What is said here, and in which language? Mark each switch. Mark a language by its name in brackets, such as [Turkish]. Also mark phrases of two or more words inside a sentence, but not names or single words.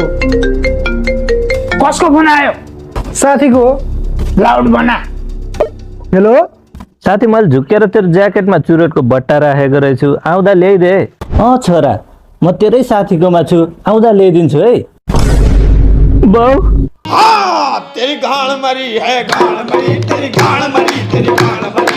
[Nepali] कसको फोन आयो? साथीको हो। लाउड बना। हेलो साथी, मैले झुकेर तेरो ज्याकेटमा चुरोटको बट्टा राखेको रहेछु, आउँदा ल्याइदे। छोरा, म तेरै साथीकोमा छु, आउँदा ल्याइदिन्छु है। बाउ [Hindi] तेरी गाड़ मरी है, गाड़ मरी, तेरी गाड़ मरी, तेरी गाड़ मरी।